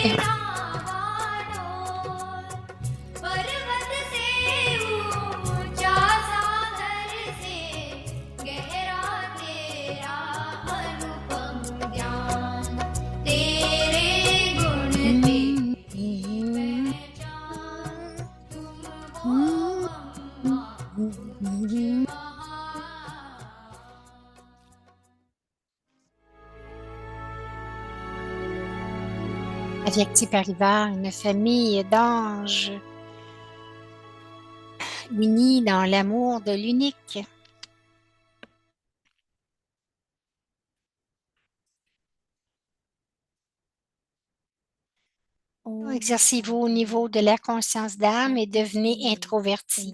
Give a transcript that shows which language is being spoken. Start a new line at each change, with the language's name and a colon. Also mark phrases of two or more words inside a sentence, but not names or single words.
Hindi: नावाडोल पर्वत से ऊंचा सागर से गहरा तेरा अनुपम ज्ञान तेरे गुण तेरी पहचान तुम हो महान
French: Avyakti Parivar, une famille d'anges unis dans l'amour de l'unique. Exercez-vous au niveau de la conscience d'âme et devenez introverti.